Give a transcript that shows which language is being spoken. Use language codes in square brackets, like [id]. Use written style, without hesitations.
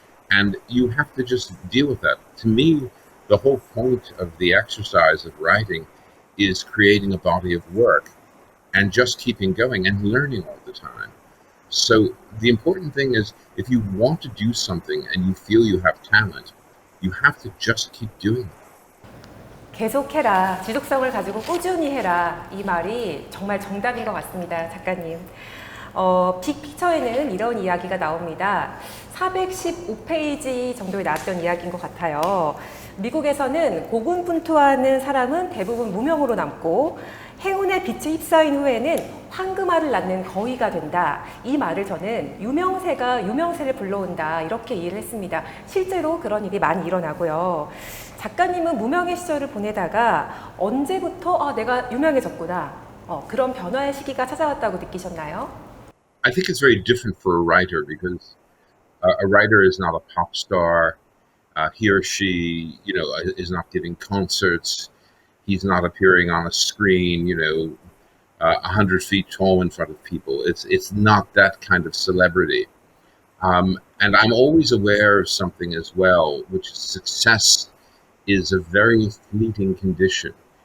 [en] And you have to just deal with that. To me, the whole point of the exercise of writing is creating a body of work and just keeping going and learning all the time. So the important thing is, if you want to do something and you feel you have talent, you have to just keep doing it. [ko] 계속해라, 지속성을 가지고 꾸준히 해라, 이 말이 정말 정답인 것 같습니다, 작가님. 빅픽처에는 이런 이야기가 나옵니다. 415페이지 정도에 나왔던 이야기인 것 같아요. 미국에서는 고군분투하는 사람은 대부분 무명으로 남고 행운의 빛에 휩싸인 후에는 황금알을 낳는 거위가 된다. 이 말을 저는 유명세가 유명세를 불러온다 이렇게 이해를 했습니다. 실제로 그런 일이 많이 일어나고요. 작가님은 무명의 시절을 보내다가 언제부터 내가 유명해졌구나 그런 변화의 시기가 찾아왔다고 느끼셨나요? [en] I think it's very different for a writer because a writer is not a pop star. He or she, is not giving concerts. He's not appearing on a screen, 100 feet tall in front of people. It's not that kind of celebrity. And I'm always aware of something as well, which is success is a very fleeting condition.